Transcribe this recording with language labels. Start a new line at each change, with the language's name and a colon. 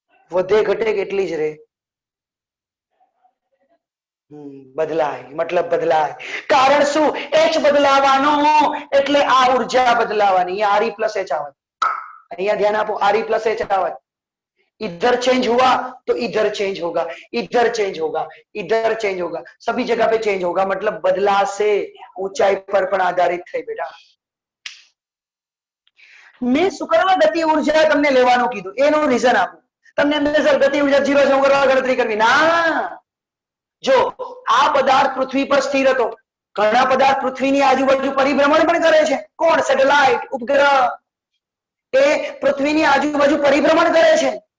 Gujarati: વધે ઘટે કે એટલી જ રહે? બદલાય, મતલબ બદલાય. કારણ શું? એચ બદલાવાનો એટલે આ ઉર્જા બદલાવાની. અહીંયા આર પ્લસ એચ આવત, અહીંયા ધ્યાન આપો, आर प्लस एच आवत.
Hindi: इधर चेंज हुआ तो इधर चेंज होगा, इधर चेंज होगा, इधर चेंज होगा, सभी जगह पे चेंज होगा, मतलब बदला से ऊंचाई पर
Gujarati: पण आधारित થઈ બેટા. મેં શુક્રવાર ગતિ ઉર્જા તમને લેવાનું કીધું, એનું રીઝન આપું. તમને અંદર સર ગતિ ઉર્જા 0 શું કરવા ગણતરી કરવી? ના, જો આ પદાર્થ પૃથ્વી પર સ્થિર હતો, ઘણા પદાર્થ પૃથ્વીની આજુબાજુ પરિભ્રમણ પણ કરે છે. કોણ? સેટેલાઇટ, ઉપગ્રહ, એ પૃથ્વીની આજુબાજુ પરિભ્રમણ કરે છે.